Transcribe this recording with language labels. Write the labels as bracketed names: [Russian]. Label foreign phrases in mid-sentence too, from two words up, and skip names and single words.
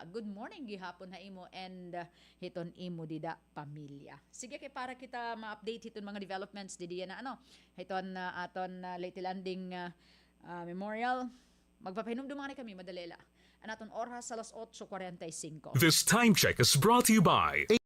[English] Good morning [Waray] gihapon ha imo and hiton imo dida pamilya. Sige kay para kita ma-update hiton mga developments didi na hiton aton Leyte Landing Memorial. Magpapahinumduman kami madalela. Anaton oras alas 8:45. [English] This time check is brought to you by